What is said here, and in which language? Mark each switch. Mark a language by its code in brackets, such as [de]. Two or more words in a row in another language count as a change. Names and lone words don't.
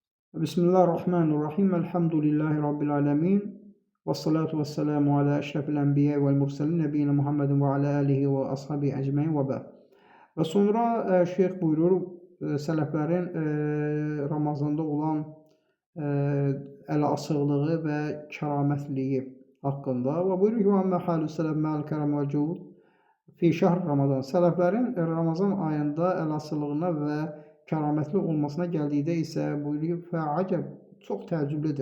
[ar] بسم الله الرحمن الرحيم. الحمد لله رب العالمين. والصلاة والسلام على أشرف الأنبياء والمرسلين نبينا محمد وعلى آله وأصحابه أجمعين وبعد. [az] Və sonra şeyx buyurur, sələflərin Ramazanda olan əl açıqlığı və kəramətliyi haqqında və buyurur ki, [ar] "وأما حال السلف مع الكرم والجود في شهر رمضان." [az] Sələflərin Ramazan ayında əl açıqlığına və kəramətli olmasına gəldikdə isə buyuruyor, "Fə'əcəb, çox təəccüblidir.